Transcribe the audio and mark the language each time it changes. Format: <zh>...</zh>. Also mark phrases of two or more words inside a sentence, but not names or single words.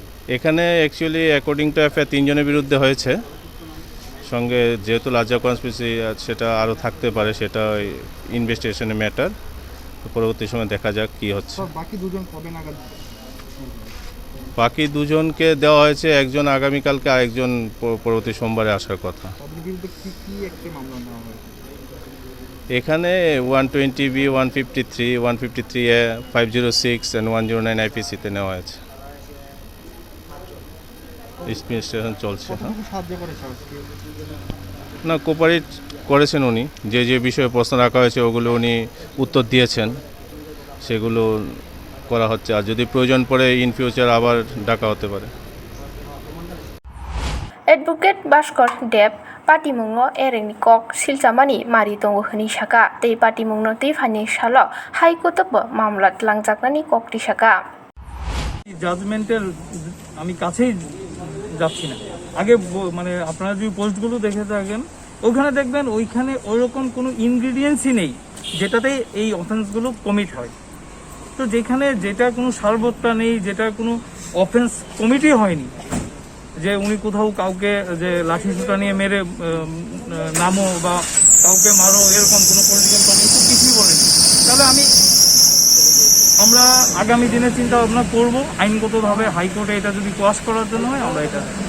<bn>এখানে অ্যাকচুয়ালি</bn> <en>according to FIR</en> <bn>3 জনের বিরুদ্ধে হয়েছে সঙ্গে যেহেতু</bn> <en>larger conspiracy</en> <bn>সেটা আরও থাকতে পারে সেটা</bn> <en>investigation's matter</en> <bn>পরবর্তী সময় দেখা যাক কী হচ্ছে বাকি দুজনকে দেওয়া হয়েছে একজন আগামীকালকে আরেকজন পরবর্তী সোমবারে আসার কথা এখানে 120B 153 153A 506 and 109 আইপিসিতে নেওয়া হয়েছে ইনভেস্টিগেশন চলছে না কোপারেট করেছেন উনি যে যে বিষয়ে প্রশ্ন রাখা হয়েছে ওগুলো উনি উত্তর দিয়েছেন সেগুলো করা হচ্ছে আর যদি প্রয়োজন পড়ে</bn> <en>in future</en> <bn>আবার ডাকা হতে পারে</bn> <trp>অ্যাডভোকেট ভাস্কর দেব পাটিমুংনো এরেংনি কক সিলচামানি মারি দঙ্গ হনি সাকা tei পাটিমুংনো tei phani salo হাইকোর্টব মামলা লাংজাকনানি ককটি সাকা</trp> <bn>জাজমেন্টের আমি কাছেই যাচ্ছি না আগে মানে আপনারা যদি পোস্টগুলো দেখে থাকেন ওখানে দেখবেন ওইখানে ওইরকম কোনো ইনগ্রিডিয়েন্টসই নেই যেটাতে এই অফেন্সগুলো কমিট হয় তো যেখানে যেটা কোনো সারবত্তা নেই যেটা কোনো অফেন্স কমিটই হয়নি যে উনি কোথাও কাউকে যে লাঠি সুতা নিয়ে মেরে নামো বা কাউকে মারো এরকম কোনো</bn> <en>political committee</en> <bn>কিছুই বলেনি তাহলে আমরা আগামী দিনে চিন্তা ভাবনা করবো আইনগতভাবে হাইকোর্টে এটা যদি কোয়াশ করার জন্য হয় আমরা এটা</bn>